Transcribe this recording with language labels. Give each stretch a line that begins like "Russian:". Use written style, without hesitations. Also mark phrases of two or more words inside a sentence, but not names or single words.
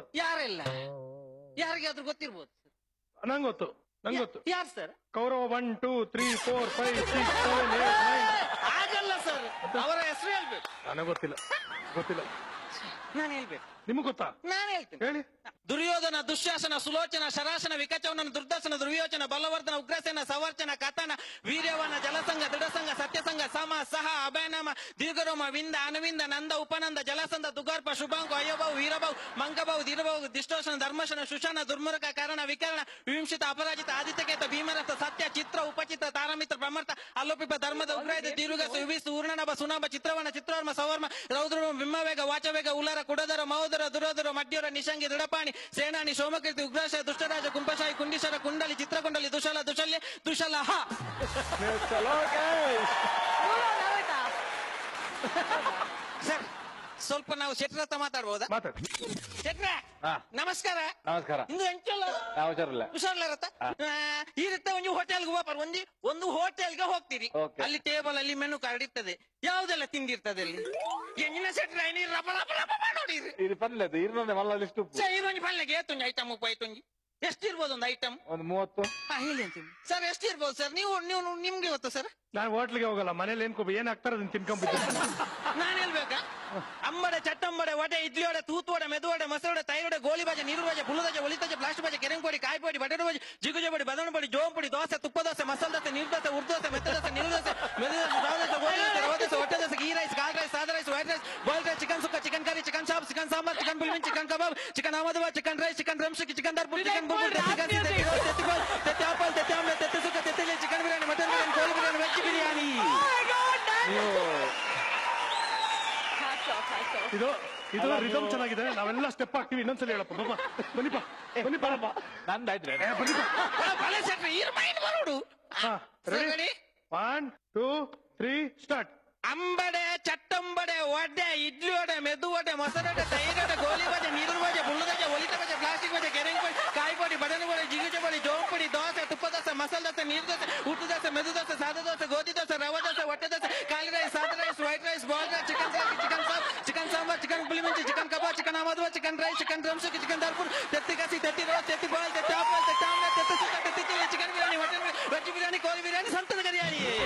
Kannada: ಯಾರೆಲ್ಲ? ಯಾರಿಗಾದ್ರೂ ಗೊತ್ತಿರ್ಬೋದು? ನಂಗೆ ಗೊತ್ತು. ಯಾರು ಸರ್? ಕೌರವ 1 2 3 4 5 6 7 8 9. ಆಗಲ್ಲ ಸರ್, ಅವರ ಹೆಸರು ಹೇಳ್ಬೇಕು. ನನಗೆ ಗೊತ್ತಿಲ್ಲ. ನಾನು ಹೇಳ್ಬೇಕು. ನಿಮ್ಗೆ ಗೊತ್ತಾ? ನಾನು ಹೇಳ್ತೇನೆ, ಹೇಳಿ. ದುರ್ಯೋಧನ, ದುಶ್ಯಾಸನ, ಸುಲೋಚನ, ಶರಾಸನ, ವಿಕಚವನ, ದುರ್ದರ್ಶನ, ದುರ್ಯೋಚನ, ಬಲವರ್ಧನ, ಉಗ್ರಸೇನ, ಸವರ್ಚನ, ಕಥನ, ವೀರ್ಯವನ, ಜಲಸಂಗ, ದೃಢಸಂಗ, ಸತ್ಯಸಂಗ, ಸಮ, ಸಹ, ಅಭಯನಾಮ, ದೀರ್ಘರೋಮ, ವಿಂದ, ಅನುವಿಂದ, ನಂದ, ಉಪನಂದ, ಜಲಸಂದ, ತುಗಾರ್ಪ, ಶುಭಾಂಕು, ಅಯ್ಯಬಾವು, ವೀರಬಾವು, ಮಂಕಬಾವು, ದೀರ್ಘಬಾವು, ದಿಷ್ಟೋಷಣ, ಧರ್ಮಶನ, ಶುಶನ, ದುರ್ಮುರಕ, ಕಾರಣ, ವಿಕರಣ, ವಿಂಶಿತ, ಅಪರಾಜಿತ, ಆದಿತ್ಯಕೇತ, ಭೀಮರಥ, ಸತ್ಯ, ಚಿತ್ರ, ಉಪಚಿತ್ರ, ತಾರಮಿತ್ರ, ಬ್ರಹ್ಮರ್ಥ, ಅಲ್ಲೋಪಿಪ, ಧರ್ಮದ, ಉಗ್ರಾಯದ, ದೀರ್ಘಸ, ವಿವಿಸು, ಊರ್ಣನಭ, ಸುನಾಭ, ಚಿತ್ರವನ, ಚಿತ್ರವರ್ಮ, ಸವರ್ಮ, ರೌದ್ರ, ಬಿಂಬವೇಗ, ವಾಚವೇಗ, ಉಲರ, ಕುಡದರ, ಮಹೋದರ, ದುರೋದರ, ಮಡ್ಯೋರ, ನಿಶಂಗಿ, ದೃಢಪಾಣಿ, ಸೇನಾನಿ, ಸೋಮಕೀರ್ತಿ, ಉಗ್ರಾಶ, ದುಷ್ಟರಾಜ, ಕುಂಭಶಾಹಿ, ಕುಂಡಿಶರ, ಕುಂಡಲಿ, ಚಿತ್ರಕುಂಡಲಿ, ದುಶಲ, ದುಶಲ್ಯ, ದುಶಲಹ. ಸರ್ ಸ್ವಲ್ಪ ನಾವು ಶೆಟ್ರ ಹತ್ರ ಮಾತಾಡ್ಬೋದಾ? ಮಾತಾಡಿ. ಶೆಟ್ರ ನಮಸ್ಕಾರ. ನಮಸ್ಕಾರ.
Tulu: ಇಂದು ಎಂಚಲ್ಲ
Kannada: ಹುಷಾರಿಲ್ಲ ಹುಷಾರ್ಲಾರತ್ತ ಈ ರೀತಿ ಒಂದು ಹೋಟೆಲ್ಗೆ ಹೋಗ್ಬಾರ, ಒಂದು ಹೋಟೆಲ್ಗೆ ಹೋಗ್ತೀರಿ, ಅಲ್ಲಿ ಟೇಬಲ್ ಅಲ್ಲಿ ಮೆನು ಕಾರ್ಡ್ ಇರ್ತದೆ, ಯಾವ್ದೆಲ್ಲ ತಿಂದಿರ್ತದೆ ಅಲ್ಲಿ.
Tulu: ಎಂಜಿನ ಶೆಟ್ರ ನೀರು ರಬ ರಬ ರಬ ನೋಡಿರಿ. ಇದು ಪಲ್ಲೆ ಇರ್ನೊಂದೆ ಮಲ್ಲಷ್ಟು ಈರೊಂಜಿ ಪಲ್ಲೆಗೆ ಏತೊಂಜಿ ಐಟಮ್ ಉಪ್ಪಾಯ್ತೊಂಜಿ ಎಷ್ಟಿರ್ಬೋದು ಒಂದು ಐಟಮ್?
Kannada: ಒಂದು 30. ಹೇಳಿ ಅಂತೀನಿ ಸರ್, ಎಷ್ಟಿರ್ಬೋದು ಸರ್? ನೀವು ನಿಮ್ಗೆ ಗೊತ್ತಾ ಸರ್? ನಾನು ಹೋಟ್ಲಿಗೆ ಹೋಗಲ್ಲ, ಮನೇಲಿ ಏನ್ ಹಾಕ್ತಾರ ಅದನ್ನ ತಿನ್ಕೊಂಡ್ಬಿಟ್ಟು. ನಾನು ಹೇಳ್ಬೇಕಾ?
Tulu: ಅಂಬಡೆ, ಚಟ್ಟಂಬಡೆ, ವಡೆ, ಇಡ್ಲಿ ವಡೆ, ತೂತು ವಡೆ, ಮೆದು ವಡೆ, ಮೊಸರು ವಡೆ, ತೈ ವಡೆ, ಗೋಳಿ ಬಾಜೆ, ನೀರು ಬಾಜೆ, ಬುಲ್ಲದಜೆ, ಒಲಿತಜೆ, ಪ್ಲಾಸ್ಟಿಕ್ ಬಾಜೆ, ಕೆರೆಂಪೊಡಿ, ಕಾಯಿ ಪೊಡಿ, ಬಟಾಟೆ ಬಾಜೆ, ಜಿಗುಜೆ ಪೊಡಿ, ಬದವಣ ಪೊಡಿ, ಜೋಂ ಪೊಡಿ, ದೋಸೆ, ತುಪ್ಪ ದೋಸೆ, ಮಸಾಲೆ ದೋಸೆ, ನೀರು ದೋಸೆ, ಉರ್ದು ದೋಸೆ, ಮೆತ್ತ ದೋಸೆ, ನೀರು ದೋಸೆ, ಮೆದು ದೋಸೆ, ರವೆ ದೋಸೆ, ಗೋಧಿ ದೋಸೆ, ರವೆ ದೋಸೆ, ಹೊಟ್ಟೆ ದೋಸೆ, ಗೀ ರೈಸ್, ಕಾಲ್ ರೈಸ್, ಸಾದಾ ರೈಸ್, ವೈಟ್ ರೈಸ್, ಬಾಯ್ಲ್ ರೈಸ್, ಚಿಕನ್ ಸುಕ್ಕ, ಚಿಕನ್ ಕರಿ, ಚಿಕನ್ ಚಾಪ್, ಚಿಕನ್ ಸಾಂಬಾರ್, ಚಿಕನ್ ಬಿಲ್ವಿನ್, ಚಿಕನ್ ಕಬಾಬ್, ಚಿಕನ್ ಅಹಮದಾಬಾದ್, ಚಿಕನ್ ರೈಸ್, ಚಿಕನ್ ಡ್ರಮ್ಸ್ಟಿಕ್, ಚಿಕನ್ ದರ್ಪುರ್, ಚಿಕನ್ ಬುಲ್ಬುಲ್, ತೆತ್ತಿ ಗೋಲ್, ತೆತ್ತಿ ಆಪಲ್, ತೆತ್ತಿ ಆಮ್ಲೆಟ್, ತೆತ್ತಿ ಸುಕ್ಕ, ತೆತ್ತಿ ಚಿಕನ್ ಬಿರಿಯಾನಿ, ಮಟನ್ ಬಿರಿಯಾನಿ, ಕೋಳಿ ಬಿರಿಯಾನಿ, ವೆಜ್ ಬಿರಿಯಾನಿ.
Kannada: ಇದು ರಿದಮ್ ಚೆನ್ನಾಗಿದೆ, ನಾವೆಲ್ಲ ಸ್ಟೆಪ್ ಹಾಕ್ತಿವಿ. ಇನ್ನೊಂದ್ಸಲ ಹೇಳಪ್ಪ. ಬನ್ನಿಪ್ಪ ನಂದಾಯ್ತ್ರೆ. ರೆಡಿ? 1 2 3 ಸ್ಟಾರ್ಟ್.
Tulu: ಅಂಬಡೆ, ಚಟ್ಟಂಬಡೆ, ವಡೆ, ಇಡ್ಲಿ ವಡೆ, ಮೆದು ವಡೆ, ಮೊಸರು ವಡೆ, ತೈರು ವಡೆ, ಗೋಲಿ ಬಜೆ, ನೀರು ಬಜೆ, ಬುಲ್ಲದಜೆ, ಒಲಿತ ಬಜೆ, ಪ್ಲಾಸ್ಟಿಕ್ ಬಜೆ, ಕೆರೆಂಗ್ ಪೊಡಿ, ಕಾಯಿ ಪೊಡಿ, ಬದನೆ ಪೊಡಿ, ಜಿಗುಜೆ ಪೊಡಿ, ಜೋಂ ಪೊಡಿ, ದೋಸೆ, ತುಪ್ಪ ದೋಸೆ, ಮಸಾಲೆ ದೋಸೆ, ನೀರು ದೋಸೆ, ಉಟ್ಟು ದೋಸೆ, ಮೆದು ದೋಸೆ, ಸಾದಾ ದೋಸೆ, ಗೋಧಿ ದೋಸೆ, ರವೆ ದೋಸೆ, ಹೊಟ್ಟೆ ದೋಸೆ, ಕಾಲಿ ರೈಸ್, ಸಾದಾ ರೈಸ್, ವೈಟ್ ರೈಸ್, ಬಾಲ್ ರೈಸ್, ಚಿಕನ್ ಸಾಂಬಾರ್, ಚಿಕನ್ ಸಾಪ್, ಚಿಕನ್ ಸಾಂಬಾರ್, ಚಿಕನ್ ಪುಳಿಮಂಚಿ, ಚಿಕನ್ ಕಬಾಬ್, ಚಿಕನ್ ಅಹಮದಾಬಾದ್, ಚಿಕನ್ ರೈಸ್, ಚಿಕನ್ ಡ್ರಮ್ಸ್ಟಿಕ್, ಚಿಕನ್ ದರ್ಪುರ್, ತೆತ್ತಿ ಕಸಿ, ತೆತ್ತಿ ರೋಸ್, ತೆತ್ತಿ ಬಾಲ್, ತೆತ್ತಿ ಆಪಲ್, ತೆತ್ತಿ ಆಮ್ಲೆಟ್, ತೆತ್ತಿ ಸುಕ್ಕ, ತೆತ್ತಿ ಚಿಲ್ಲಿ, ಚಿಕನ್ ಬಿರಿಯಾನಿ, ಮಟನ್ ಬಿರಿಯಾನಿ, ವೆಜ್ ಬಿರಿಯಾನಿ, ಕೋಳಿ ಬಿರಿಯಾನಿ, ಸಂತದ ಬಿರಿಯಾನಿ.